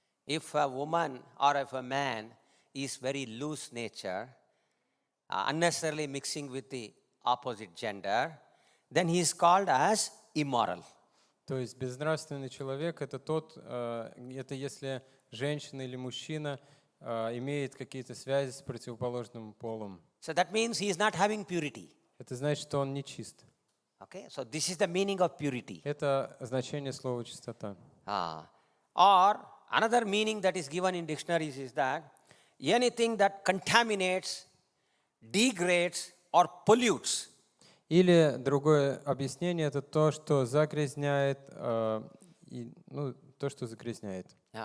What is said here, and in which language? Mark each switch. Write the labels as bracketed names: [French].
[English] If a woman or if a man is very loose nature, unnecessarily mixing with the opposite gender, then he is called as immoral. [Russian] То есть безнравственный человек — это это если женщина или мужчина имеет какие-то связи с противоположным полом. [English] So that means he is not having purity. [Russian] Это значит, что он нечист. [English] Okay, so this is the meaning of purity. [Russian] Это значение слова чистота. [English] Or another meaning that is given in dictionaries is that anything that contaminates, degrades or pollutes. [Russian] Или другое объяснение — это то, что загрязняет, то, что загрязняет.